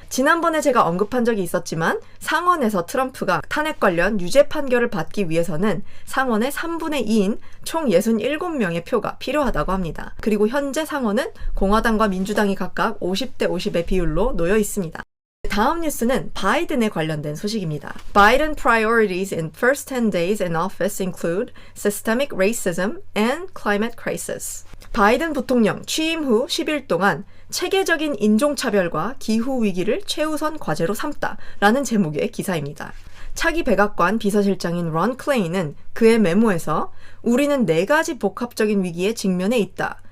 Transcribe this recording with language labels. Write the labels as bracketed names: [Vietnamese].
[Korean] 지난번에 제가 언급한 적이 있었지만 상원에서 트럼프가 탄핵 관련 유죄 판결을 받기 위해서는 상원의 3분의 2인 총 67명의 표가 필요하다고 합니다. 그리고 현재 상원은 공화당과 민주당이 각각 50대 50의 비율로 놓여 있습니다. 다음 뉴스는 바이든에 관련된 소식입니다. [English] Biden priorities in first 10 days in office include systemic racism and climate crisis. [Korean] 바이든 부통령 취임 후 10일 동안 체계적인 인종차별과 기후위기를 최우선 과제로 삼다라는 제목의 기사입니다. 차기 백악관 비서실장인 런 클레이는 그의 메모에서 우리는 4가지 복합적인 위기에 직면해 있다.